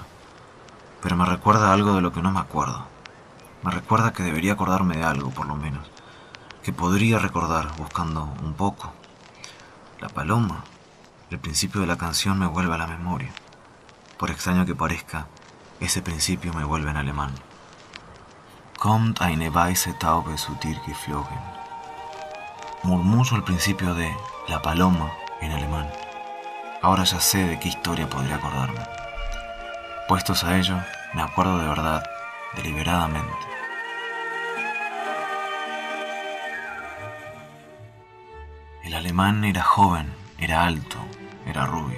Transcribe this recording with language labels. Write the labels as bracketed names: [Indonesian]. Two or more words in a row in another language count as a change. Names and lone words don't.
[Spanish] Pero me recuerda algo de lo que no me acuerdo. Me recuerda que debería acordarme de algo, por lo menos. Que podría recordar, buscando un poco. La paloma, el principio de la canción me vuelve a la memoria. Por extraño que parezca, ese principio me vuelve en alemán. [German] Kommt eine weiße Taube zu dir geflogen. [Spanish] Murmullo el principio de La paloma en alemán. Ahora ya sé de qué historia podría acordarme. Puestos a ello, me acuerdo de verdad, deliberadamente. El alemán era joven, era alto, era rubio.